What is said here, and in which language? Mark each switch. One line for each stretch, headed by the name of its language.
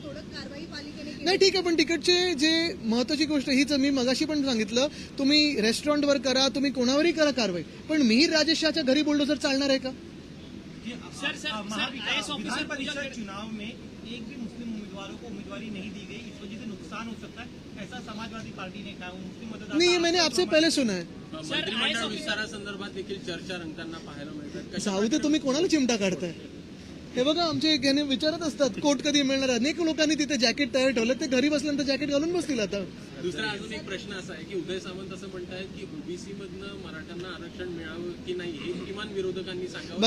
Marathi: नाही ठीक आहे, पण तिकडचे जे महत्वाची गोष्ट हीच, मी मगाशी पण सांगितलं, तुम्ही रेस्टॉरंटवर करा, तुम्ही कोणावरही करा कारवाई, पण मिहीर राजेश शहाच्या घरी बुलडोझर चालणार आहे का?
Hindi: विधान परिषद चुनाव में एक भी मुस्लिम उम्मीदवारों को उम्मीदवारी नहीं दी गई, इस वजह से नुकसान हो सकता है, ऐसा समाजवादी पार्टी ने कहा. मुस्लिम मतदाता नहीं, ये मैंने आपसे पहले सुना है.
Marathi: मंत्रिमंडळ विस्तारासंदर्भात देखील चर्चा रंगताना पाहायला मिळतात. जाऊ दे, तुम्ही कोणाला चिमटा काढताय? हे बघा, आमचे याने विचारत असतात कोट कधी मिळणार. अनेक लोकांनी तिथे जॅकेट तयार ठेवलं, ते घरी बसल्यानंतर जॅकेट घालून बसतील. आता दुसरा अजून एक प्रश्न असा आहे की उदय सामंत असं म्हणतायत की ओबीसी मधनं मराठ्यांना आरक्षण मिळावं की नाही हे किमान विरोधकांनी सांगावं.